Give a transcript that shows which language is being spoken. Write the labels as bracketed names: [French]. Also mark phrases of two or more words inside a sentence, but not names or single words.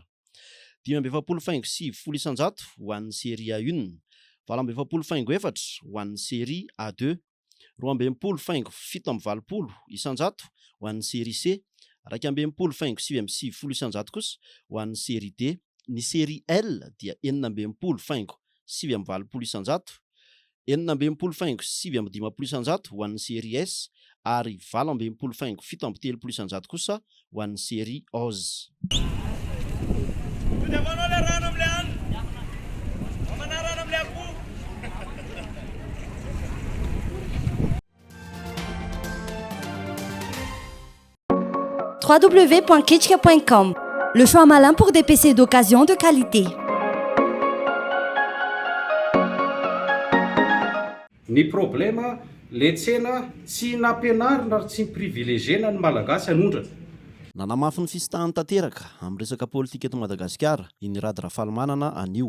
[Malagasy] 5 faingo sivy folo isan-jato ho an'ny série A1, 4 faingo efatra ho an'ny série A2, 12 faingo fito amby valopolo isan-jato ho an'ny série C, 12 faingo sivy amby sivy folo isan-jato kosa ho an'ny série D. Ny série L dia 12 faingo sivy amby valopolo isan-jato, 12 faingo sivy amby dimapolo isan-jato ho an'ny série S, ary 12 faingo fito amby telopolo isan-jato kosa ho an'ny série OZ. www.ketchka.com. [French] Le choix malin pour des PC d'occasion de qualité. [Malagasy] Ny problema le tsena tsy nampianarina ary tsy privilégiena ny malagasy anondrana. Nanamafy ny fisitahan'ny tanteraka amin'ny resaka politika eto Madagasikara iny Rady Rafalimanana anio.